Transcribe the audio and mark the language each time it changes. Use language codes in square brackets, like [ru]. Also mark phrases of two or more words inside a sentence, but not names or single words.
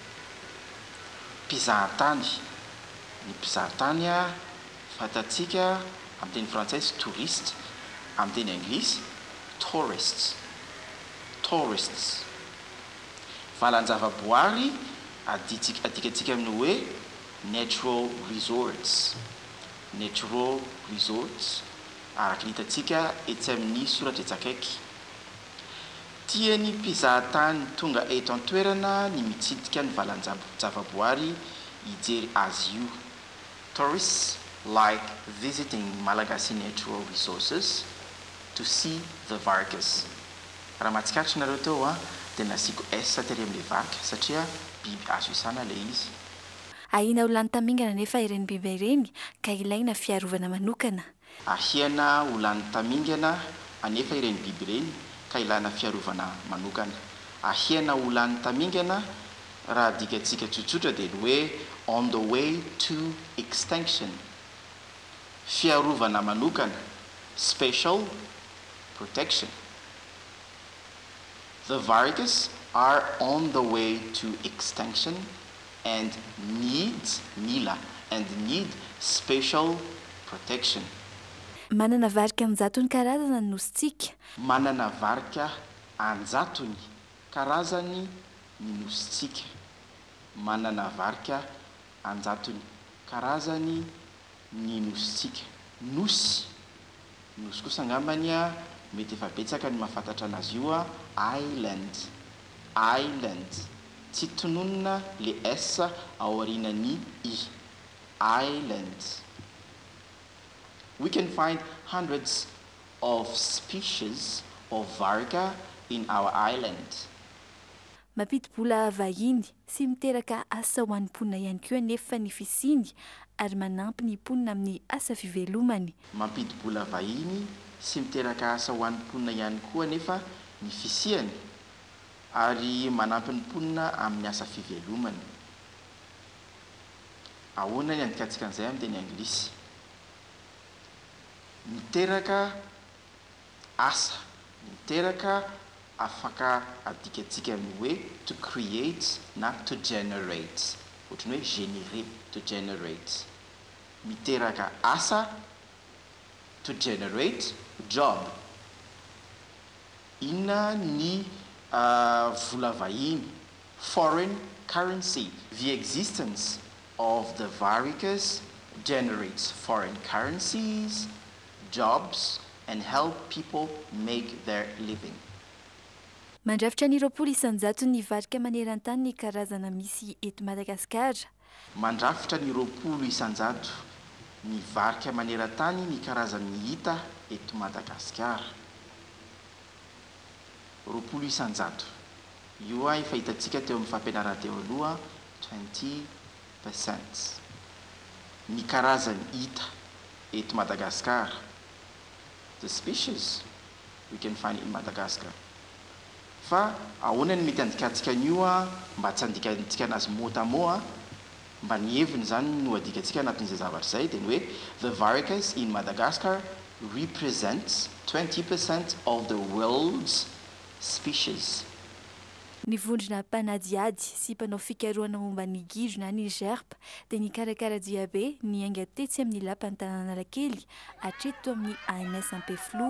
[mg] Mpizahan-tany. Ny mpizahan-tany fatatsika amin'ny teny frantsay touriste, amin'ny teny anglisy tourists. Tourists. Valan-javaboary adikatsika amin'ny hoe [en] natural resorts. Natural resorts. [mg] Araka ny hitatsika etsy amin'ny soratra etsakaiky. Tian'ny mpizahan-tany tonga eto an-toerana ny mitsidika ny valan-javaboary hijery azy io. [en] Tourists like visiting Malagasy natural resources to see the varkas. [mg] Raha mahatsikatry nareo teo dia nasiko S tery amin'ilay varika satria biby azo isana ilay izy. Ahina ho lany tamingana nefa ireny biby ireny ka ilaina fiarovana manokana. Ahiana ho lany tamingana anefa ireny biby ireny ka ilana fiarovana manokana. Ahiana ho lany tamingana raha dikatsika tsotsotra dia ny hoe [en] on the way to extinction. [mg] Fiarovana manokana, [en] special protection. The vargas are on the way to extinction and need special protection. [mg] Manana varika anjatony karazana ny nositsika. Manana varika anjatony karazany ny nositsika. Manana varika anjatony karazany ny nositsika. Nosy kosa angambany mety efa betsaka ny mahafantatra anazy io island. Tsy tononona le S ao aorianany I. Island. [en] We can find hundreds of species of varica in our island. [mg] Mampidi-bola vahiny sy miteraka asa ho an'ny mponina ihany koa nefa ny fisiny ary manampy ny mponina amin'ny asa fivelomany. Mampidi-bola vahiny sy miteraka asa ho an'ny mponina ihany koa nefa ny fisiany ary manampy ny mponina amin'ny asa fivelomany. Ahoana ny andikatsika an'izay amin'ny teny anglisy? Miteraka asa, miteraka afaka adikatsika amin'ny hoe [en] to create [mg] na [en] to generate. [mg] Ohatrany hoe générer, [en] to generate. [mg] Miteraka asa, [en] to generate job. [mg] Inona ny vola vahiny? [en] Foreign currency. The existence of the varicas generates foreign currencies, jobs, and help people make their living. [mg] Mandrafitra ny 20 isanjato ny varika maneran-tany ny karazana misy eto Madagasikara. Mandrafitra ny 20 isanjato ny varika maneran-tany ny karazany hita eto Madagasikara. 20 isanjato. Io efa hitantsika teo amin'ny fampianarana teo aloha 20%. Ny karazany hita eto Madagasikara. [en] The species we can find in Madagascar. [mg] Fa ahoana ny mety andikatsika an'io mba tsy andikatsika anazy mot-à-mot mba ny heviny zany no adikatsika anatin'izay zavatra izay dia ny hoe [en] the varicas in Madagascar represents 20% of the world's species. [mg] Ny vondrona mpanadiady sy mpanao fikarohana momba ny gidro na ny gerpa dia ny karakara diabe ny ainga tetsy amin'ny lapan'ny tanàn'Analakely hatreto amin'ny ANS Ampeflo.